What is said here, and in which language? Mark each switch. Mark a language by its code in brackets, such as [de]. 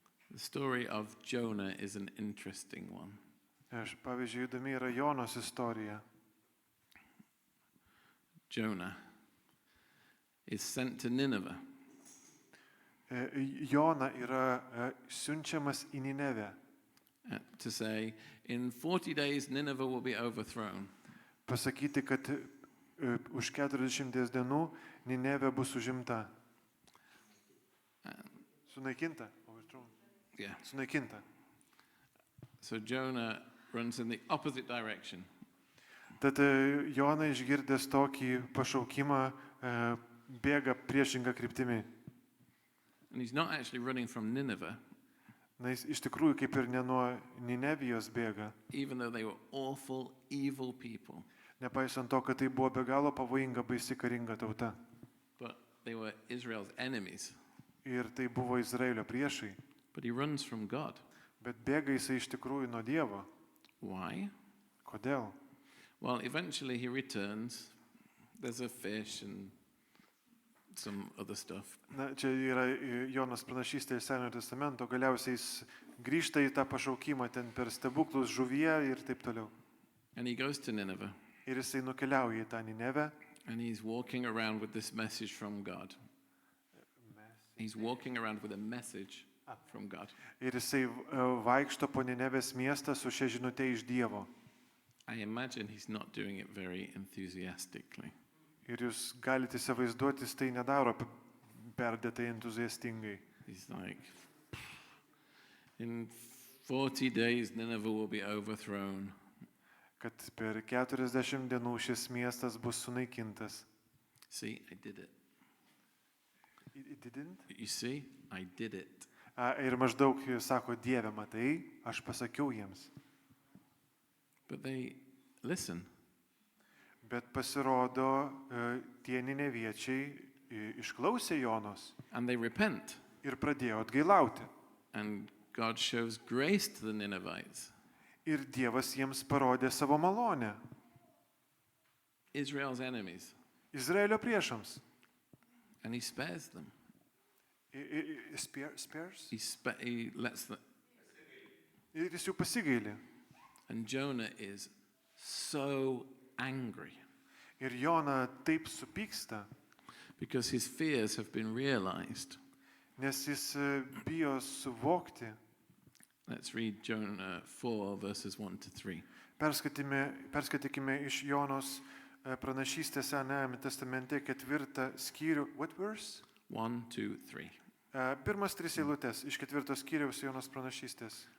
[en] The story of Jonah is an interesting one. [lt] Pavyzdžiui, įdomi yra Jonos istorija. [en] Jonah is sent to Nineveh. [lt] Jona yra siunčiamas į Ninevę. [en] To say, in 40 days Nineveh will be overthrown. [lt] Pasakyti, kad už 40 dienų Ninevė bus užimta. Sunaikinta. [en] Yeah. [lt] Sunaikinta. [en] So Jonah runs in the opposite direction. [lt] Tad Jona išgirdęs tokį pašaukimą bėga priešingą kryptimį. [en] And he's not actually running from Nineveh, [lt] Na, jis iš tikrųjų kaip ir ne nuo Ninevijos bėga. [en] even though they were awful, evil people. [lt] Nepaisant to, kad tai buvo be galo pavojinga, baisi karinga tauta. [en] But they were Israel's enemies. [lt] Ir tai buvo Izraelio priešai. [en] But he runs from God. [lt] Bet bėga jisai iš tikrųjų nuo Dievo. [en] Why? [lt] Kodėl? [en] Well, eventually he returns. There's a fish and some other stuff. [lt] Na, čia yra Jonos pranašystė iš Senojo testamento. Galiausiai jis grįžta į tą pašaukimą ten per stebuklus žuvyje ir taip toliau. [en] And he goes to Nineveh. [lt] Ir jisai nukeliauja į tą Ninevę. [en] And he's walking around with this message from God. He's walking around with a message from God. [lt] Ir jisai vaikšto po Ninevės miestą su šia žinute iš Dievo. [en] I imagine he's not doing it very enthusiastically. [lt] Ir jūs galite įsivaizduoti, jis tai nedaro perdėtai entuziastingai. [en] He's like, in 40 days Nineveh will be overthrown. [lt] Kad per 40 dienų šis miestas bus sunaikintas. [en] See, I did it. It didn't? You see, I did it. [lt] Ir maždaug sako, Dieve, matai, aš pasakiau jiems. [en] But they listen. [lt] Bet pasirodo, tie nineviečiai išklausė Jonos [en] And they repent. [lt] ir pradėjo atgailauti. [en] And God shows grace to the Ninevites. [lt] Ir Dievas jiems parodė savo malonę. [en] Israel's enemies. [lt] Izraelio priešams. [en] And he spares them. Spares? He lets them. [lt] Ir jis jų pasigailė. [en] And Jonah is so angry [lt] Ir Jona taip supyksta, [en] because his fears have been realized. [lt] nes jis bijo suvokti. [en] Let's read Jonah 4, verses 1 to 3. [lt] Perskaitykime iš Jonos pranašystės Senajame testamente 4 skyrių. [en] What verse? 1, 2, 3. [lt] Pirmas 3 eilutės iš 4 skyriaus Jonos pranašystės.